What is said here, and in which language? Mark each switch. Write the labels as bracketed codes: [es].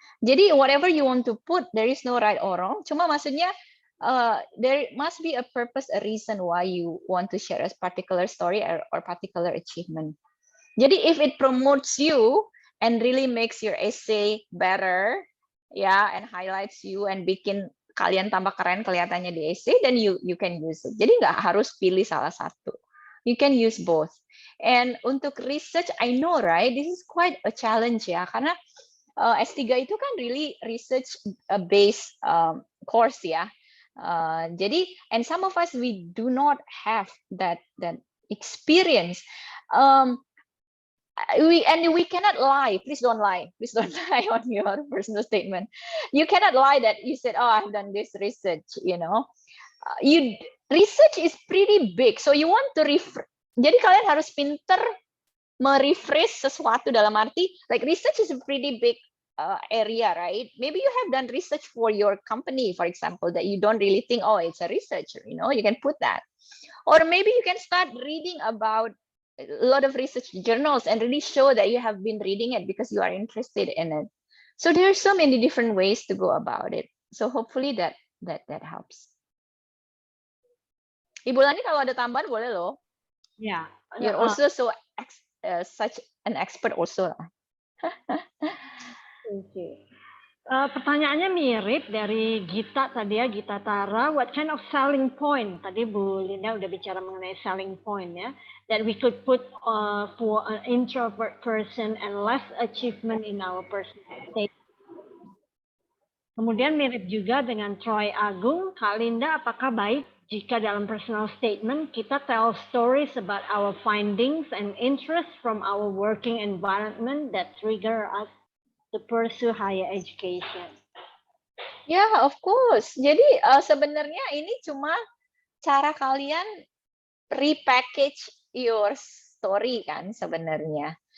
[id] Jadi [en] whatever you want to put, there is no right or wrong. [id] Cuma maksudnya [en] there must be a purpose, a reason why you want to share a particular story or particular achievement. Jadi if it promotes you and really makes your essay better, ya, and highlights you and [id] bikin kalian tambah keren kelihatannya di essay, [en] then you can use it. [id] Jadi nggak harus pilih salah satu. [en] You can use both. And untuk research, I know, right? This is quite a challenge ya, [id] karena S3 itu kan [en] really research based course ya. Jadi, and some of us we do not have that experience. We cannot lie. Please don't lie. Please don't lie on your personal statement. You cannot lie that you said, "Oh, I've done this research." You know, research is pretty big. So you want to [id] jadi kalian harus pinter merephrase sesuatu dalam arti, [en] like research is a pretty big area, right? Maybe you have done research for your company, for example, that you don't really think, oh, it's a research. You know, you can put that, or maybe you can start reading about a lot of research journals and really show that you have been reading it because you are interested in it. So there are so many different ways to go about it. So hopefully that helps. [id] Ibu Lani kalau ada tambahan boleh loh. [en] Yeah. You're also such an expert also. Thank you. [id] Pertanyaannya mirip dari Gita tadi ya, Gita Tara. [en] What kind of selling point? [id] Tadi Bu Linda udah bicara mengenai selling point ya. [en] That we could put for an introvert person and less achievement in our personal state. [id] Kemudian mirip juga dengan Troy Agung. [en] Kak Linda, [id] apakah baik jika dalam personal statement kita [en] tell stories about our findings and interests from our working environment that trigger us to pursue higher education? Yeah, of course. [id] Jadi sebenarnya ini cuma cara kalian [en] repackage your story [id] kan sebenarnya.